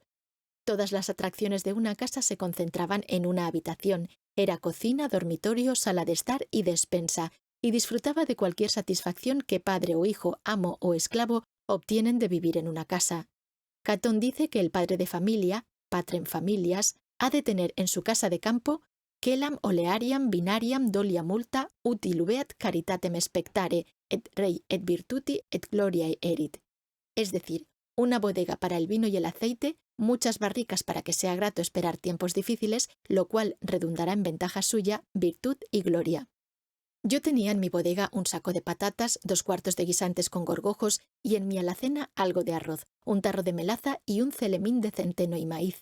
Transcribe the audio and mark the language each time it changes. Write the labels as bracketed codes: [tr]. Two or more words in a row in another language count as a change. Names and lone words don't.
[es] Todas las atracciones de una casa se concentraban en una habitación. Era cocina, dormitorio, sala de estar y despensa, y disfrutaba de cualquier satisfacción que padre o hijo, amo o esclavo obtienen de vivir en una casa. Catón dice que el padre de familia, [la] patrem familias, [es] ha de tener en su casa de campo [la] celam oleariam binariam dolia multa util ubeat caritatem spectare et rei et virtuti et gloriae erit. [es] Es decir, una bodega para el vino y el aceite, muchas barricas para que sea grato esperar tiempos difíciles, lo cual redundará en ventaja suya, virtud y gloria. Yo tenía en mi bodega un saco de patatas, 2 cuartos de guisantes con gorgojos y en mi alacena algo de arroz, un tarro de melaza y un celemín de centeno y maíz.